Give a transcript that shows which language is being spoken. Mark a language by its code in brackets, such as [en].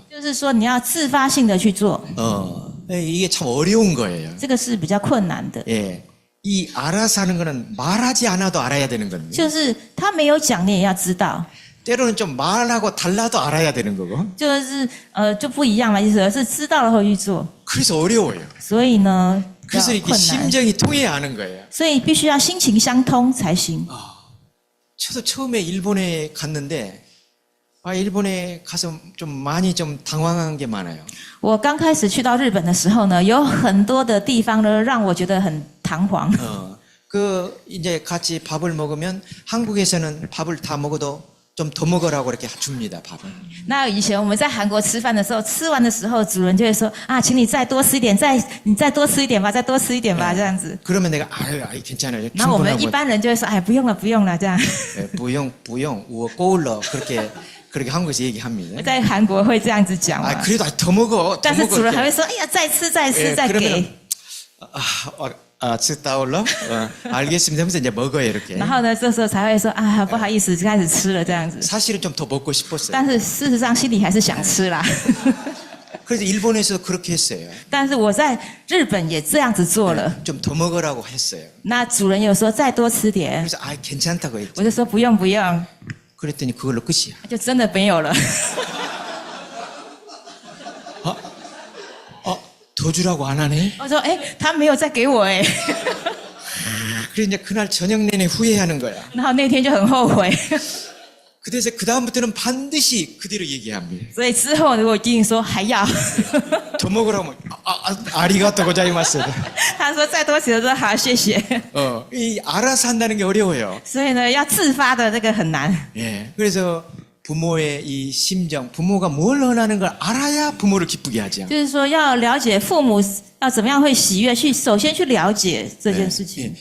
[zh] 就是说你要自发性的去做， [ko] 이게 참 어려운 거예요. [zh] 这个是比较困难的。 [ko] 예, 이 알아서 하는 거는 말하지 않아도 알아야 되는 겁니다. [zh] 就是他没有讲，你也要知道。 [ko] 때로는 좀 말하고 달라도 알아야 되는 거고. [zh] 就是就不一样了，意思是知道了后去做， [ko] 그래서 어려워요. [zh] 所以呢，比较 [ko] 그래서 이렇게 [zh] 困难， [ko] 심정이 통해야 하는 거예요. [zh] 所以必须要心情相通才行。 [ko] 저도 처음에 일본에 갔는데 일본에 가서 좀 많이 좀 당황한 게 많아요. [zh] 我刚开始去到日本的时候呢，有很多的地方呢让我觉得很彷徨。 [ko] 이제 같이 밥을 먹으면 한국에서는 밥을 다 먹어도 좀 더 먹으라고 이렇게 줍니다, 밥을. [zh] 那以前我们在韩国吃饭的时候，吃完的时候主人就会说啊，请你再多吃一点，你再多吃一点吧，再多吃一点吧，这样子。 [ko] 그러면 내가 괜찮아요. [zh] 然后我们一 [ko] 충분하고. [zh] 般人就会说，哎，不用了，不用了，这样。 부용, 우어 꼬울러 [ko] 그렇게 한국에서 얘기합니다. [zh] 在韩国会这样子讲嘛。 [ko] 그래도 더 먹어. [zh] 但是主人还会说，哎呀，再吃，再吃，再给。 [ko] 그러면 따올러? 알겠습니다 하면서 이제 먹어요, 이렇게. [zh] 然后呢，这时候才会说啊，不好意思，就开始吃了这样子。 [ko] 사실은 좀 더 먹고 싶었어요. [zh] 但是事实上心里还是想吃啦。 [ko] 그래서 일본에서도 그렇게 했어요. [zh] 但是我在日本也这样子做了。 [ko] 좀 더 먹으라고 했어요. [zh] 那主人有说再多吃点， [ko] 그래서 괜찮다고 했죠. [zh] 我就说不用不用， [ko] 그랬더니 그걸로 끝이야. [zh] 就真的没有了。 [ko] 더 주라고 안 하네? [zh] 我说哎，他没有再给我哎。 [ko] 그래서 이제 그날 저녁 내내 후회하는 거야. [zh] 然后那天就很后悔， [ko] 그래서 그 다음부터는 반드시 그대로 얘기합니다. [zh] 所以之后我一定说还要。 [ko] 더 먹으라고 [ja] 아리가또 고자이마스. [zh] 他说再多吃的说好，谢谢。 [ko] 이 알아서 한다는 게 어려워요. [zh] 所以呢，要自发的这个很难。 [ko] 예. 그래서 부모의 이 심정, 부모가 뭘 원하는 걸 알아야 부모를 기쁘게 하죠. [zh] 就是说要了解父母要怎么样会喜悦，首先去了解这件事情。